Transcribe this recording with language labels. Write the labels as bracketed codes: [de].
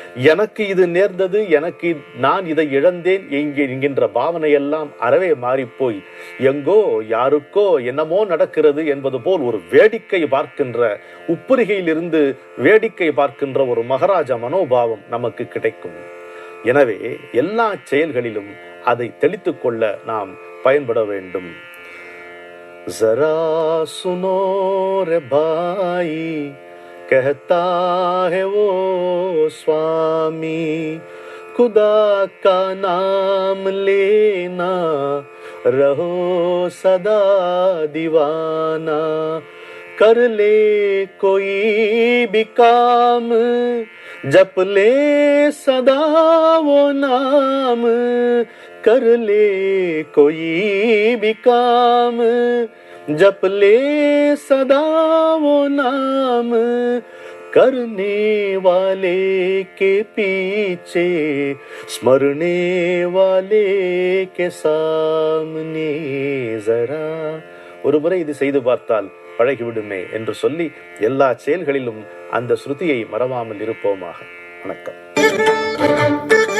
[ta] எனக்கு இது நேர்ந்தது, நான் இதை இழந்தேன் என்கின்ற பாவனையெல்லாம் அறவே மாறிப்போய் எங்கோ யாருக்கோ என்னமோ நடக்கிறது என்பது போல் ஒரு வேடிக்கை பார்க்கின்ற, உப்புரிகையிலிருந்து வேடிக்கை பார்க்கின்ற ஒரு மகாராஜா மனோபாவம் நமக்கு கிடைக்கும். எனவே எல்லா செயல்களிலும் அதை தெளித்துக் கொள்ள நாம் பயன்பட வேண்டும். [hi] ஜரா சுனோ ரே பாய் कहता है वो स्वामी, खुदा का नाम लेना रहो सदा दीवाना, कर ले कोई भी काम जप ले सदा वो नाम, कर ले कोई भी काम जप ले सदा वो नाम, करने वाले के पीछे स्मरने वाले के सामने जरा. [ta] ஒரு முறை இது செய்து பார்த்தால் பழகிவிடுமே என்று சொல்லி எல்லா செயல்களிலும் அந்த ஸ்ருதியை மறவாமல் இருப்போமாக. வணக்கம்.